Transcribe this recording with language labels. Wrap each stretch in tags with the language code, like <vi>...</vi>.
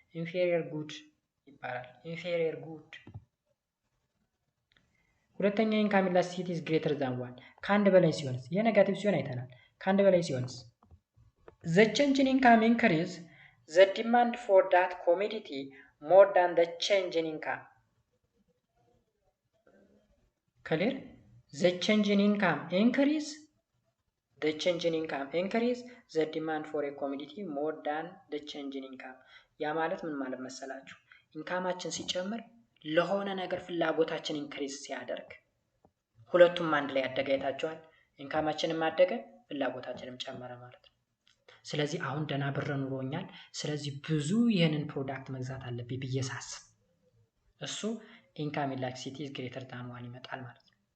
<am>ኢንፌሪየር ጉድ ይባላል። ኢንፌሪየር ጉድ። ሁለተኛ ኢንካም ኢላስቲሲቲ ኢዝ ግሬተር ዛን ዋን። ከአንድ በላይ ሲሆንስ?</am> <en>ይሄ ኔጋቲቭ ሲሆን አይተናል። ከአንድ በላይ ሲሆንስ? ዘ ቼንጅ ኢን ኢንካም ኢንክሪዝ ዘ ዲማንድ ፎር ዳት ኮሞዲቲ ሞር ዳን ዘ ቼንጅ ኢን ኢንካም። ክሊር? ዘ ቼንጅ ኢን ኢንካም ኢንክሪዝ the change in income increase the demand for a commodity more than the change in income። ያ ማለት ምን ማለት መሰላችሁ?</en> <am>ኢንካማችን ሲጨምር ለሆነ ነገር ፍላጎታችን ኢንክሪዝ ሲያደርግ ሁለቱም አንድ ላይ ያደገ አይታችኋል። ኢንካማችንም አደገ፣ ፍላጎታችንም ጨመረ ማለት ነው። ስለዚህ አሁን ደህና ብር ኑሮኛል፣ ስለዚህ ብዙ ይህንን ፕሮዳክት መግዛት አለብኝ ብዬ ሳስብ እሱ ኢንካም ኢላስቲሲቲ ኢዝ ግሬተር ዛን ዋን ይመጣል ማለት ነው።</am>